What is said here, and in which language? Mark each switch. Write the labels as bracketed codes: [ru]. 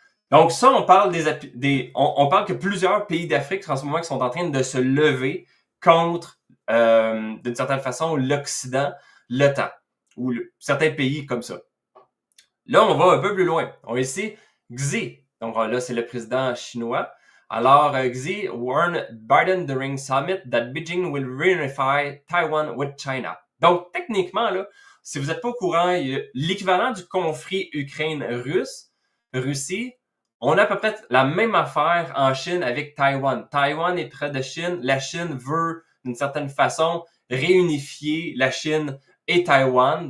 [fr] Donc ça, on parle on parle que plusieurs pays d'Afrique en ce moment qui sont en train de se lever contre, d'une certaine façon, l'Occident, l'OTAN, ou certains pays comme ça. Là, on va un peu plus loin. On a ici Xi. Donc là, c'est le président chinois. Alors, [en] Xi warned Biden during summit that Beijing will reunify Taiwan with China. [fr] Donc, techniquement, là, si vous n'êtes pas au courant, l'équivalent du conflit Ukraine-Russie, on a à peu près la même affaire en Chine avec Taïwan. Taïwan est près de Chine. La Chine veut, d'une certaine façon, réunifier la Chine et Taïwan.